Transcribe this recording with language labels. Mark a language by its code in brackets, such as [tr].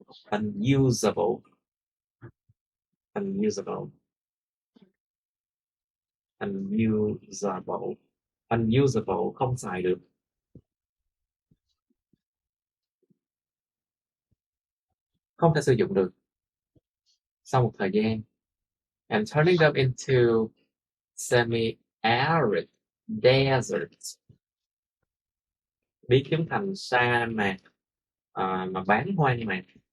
[en] Unusable. Unusable. Unusable. Unusable, [vi] không xài được. Không thể sử dụng được sau một thời gian. [en] And turning them into semi-arid deserts. [vi] Biến chúng thành sa mạc mà bán hoang mạc.